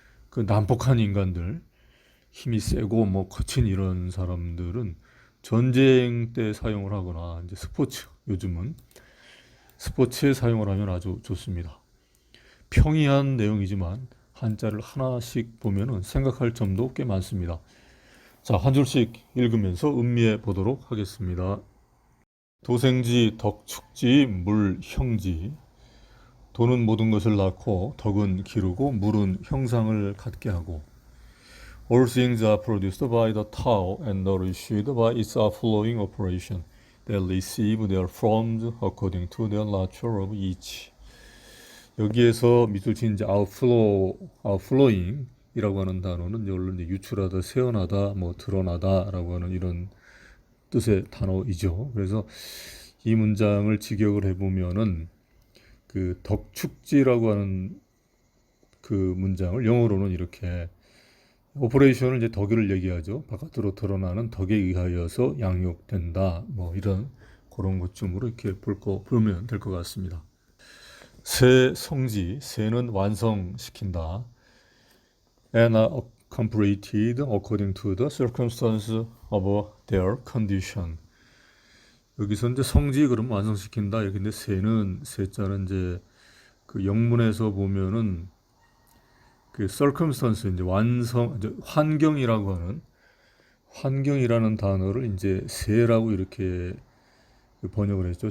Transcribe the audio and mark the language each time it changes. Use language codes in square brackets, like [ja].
[ko] 그 난폭한 인간들, 힘이 세고 뭐 거친 이런 사람들은 전쟁 때 사용을 하거나 이제 요즘은 스포츠에 사용을 하면 아주 좋습니다. 평이한 내용이지만 한자를 하나씩 보면은 생각할 점도 꽤 많습니다. 자, 한 줄씩 읽으면서 음미해 보도록 하겠습니다. 도생지, 덕축지, 물형지. 도는 모든 것을 낳고 덕은 기르고 물은 형상을 갖게 하고 [en] All things are produced by the Tao and nourished by its outflowing operation. They receive their forms according to the nature of each. [ko] 여기에서 밑줄 친 이제 outflowing이라고 하는 단어는 물론 이제 유출하다, 새어나다, 뭐 드러나다라고 하는 이런 뜻의 단어이죠. 그래서 이 문장을 직역을 해보면은 그 덕축지라고 하는 그 문장을 영어로는 이렇게 오퍼레이션을 이제 덕을 얘기하죠. 바깥으로 드러나는 덕에 의하여서 양육된다. 뭐 이런 그런 것쯤으로 이렇게 보면 될 것 같습니다. 새 성지, 새는 완성시킨다. [en] And are completed according to the circumstances of their condition. [ko] 여기서 이제 성지 그럼 완성시킨다. 근데 새는 새자는 이제 그 영문에서 보면은 그 circumstance 이제 이제 환경이라는 단어를 이제 새라고 이렇게 번역을 했죠.